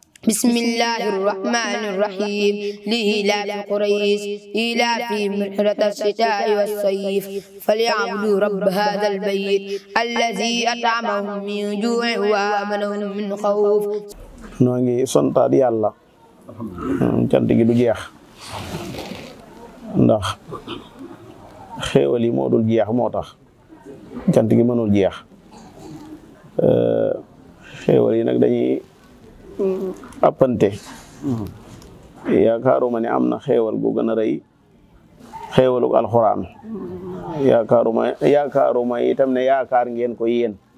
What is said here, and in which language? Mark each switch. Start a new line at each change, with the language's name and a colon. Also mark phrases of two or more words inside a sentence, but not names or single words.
Arabic: بسم الله الرحمن الرحيم لإيلاف قريش إيلافهم رحلة الشتاء والصيف فليعبدوا رب هذا البيت الذي أطعمهم من جوع وآمنهم من خوف.
Wolof: noo ngi santaat yàlla cant gi du jeex ndax xéewal yi moo dul jeex moo tax cant gi mënul jeex xéewal yi nag dañuy appante yaakaaruma ne am na xéewal gu gën a rëy xéewalug alxuraan yaakaaruma itam ne yaakaar ngeen ko yéen